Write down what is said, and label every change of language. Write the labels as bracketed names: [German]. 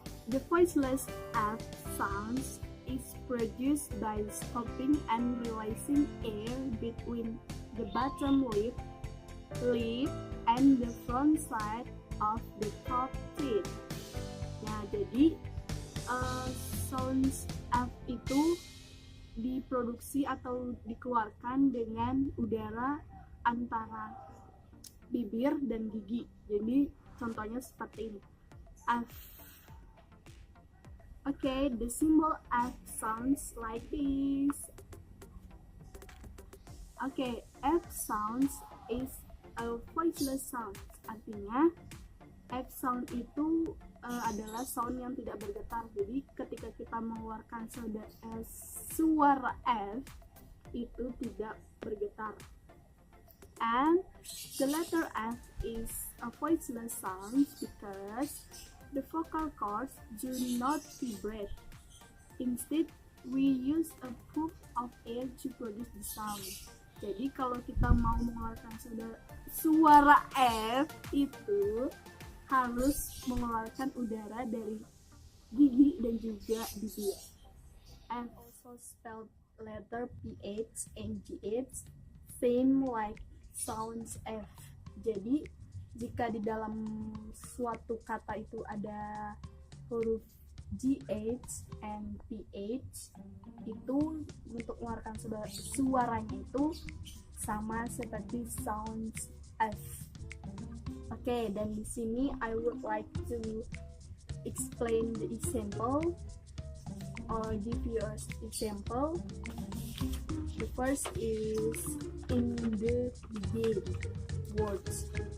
[English] The voiceless F sounds is produced by stopping and releasing air between the bottom lip and the front side of the top teeth. [Indonesian] Nah, jadi sounds F itu diproduksi atau dikeluarkan dengan udara antara bibir dan gigi. Jadi contohnya seperti ini. [English] F. Okay, the symbol F sounds like this. Okay, F sounds is a voiceless sound. [Indonesian] Artinya F sound itu adalah sound yang tidak bergetar. Jadi ketika kita mengeluarkan suara F itu tidak bergetar. [English] And the letter F is a voiceless sound because the vocal cords do not vibrate. Instead, we use a puff of air to produce the sound. [Indonesian] Jadi kalau kita mau mengeluarkan suara F itu harus mengeluarkan udara dari gigi dan juga bibir. [English] And also spelled letter PH and GH, same like sounds F. [Indonesian] Jadi jika di dalam suatu kata itu ada huruf GH and PH, itu untuk mengeluarkan suaranya itu sama seperti sounds F. [English] Okay, [Indonesian] dan di sini [English] I would like to explain the example or give you an example. The first is in the beginning words.